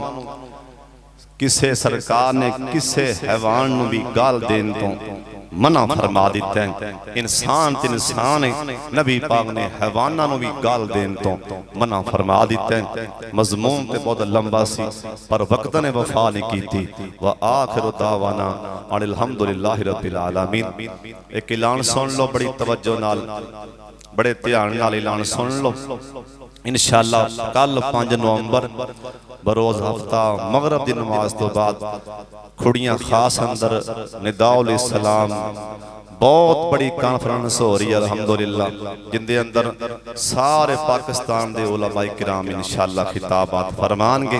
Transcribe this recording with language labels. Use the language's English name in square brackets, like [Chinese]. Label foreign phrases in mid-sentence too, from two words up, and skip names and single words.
[Punjabi] کسے سرکار نے کسے حیوان نوں بھی گال دین تو منع فرما دتا ہے. انسان تے انسان ہے، نبی پاک نے حیواناں نوں بھی گال دین تو منع فرما دتا ہے. مضمون تے بہت لمبا سی پر وقت نے وفا نہیں کی. [Arabic] وآخر دعوانا أن الحمد لله رب العالمين. [Punjabi] ایک اعلان سن لو بڑی توجہ نال، بڑے دھیان نال اعلان سن لو. انشاءاللہ کل 5 نومبر بروز ہفتہ مغرب کی نماز تو بعد کھڑیاں خاص اندر ندا الاسلام بہت بڑی کانفرنس ہو رہی ہے الحمدللہ، جندے اندر سارے پاکستان کے علمائے کرام انشاءاللہ خطابات فرمان گے.